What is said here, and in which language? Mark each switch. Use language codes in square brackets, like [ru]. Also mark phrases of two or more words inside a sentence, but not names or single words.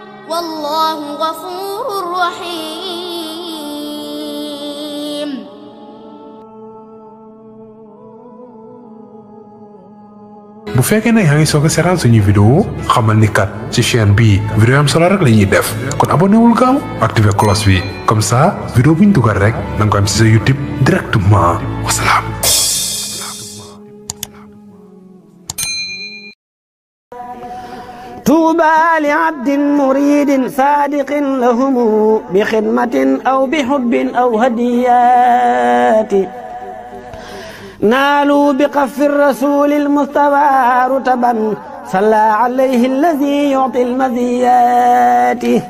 [ar] والله غفور رحيم. [wo] bu fekkee ne yaa ngi soog a seetaan suñu vidéo xamal ni kat ci chaîne bi vidéo am solo rek la ñuy def kon abonné wul gaaw activer cloche bi [fr] comme ça [wo] vidéo bu ñu dugal rek da nga ko am ci sa YouTube directement wasalaam. [ar] طوبى لعبد مريد صادق لهم بخدمة أو بحب أو هديات نالوا بقف الرسول المصطفى رتبا صلى عليه الذي يعطي المزيات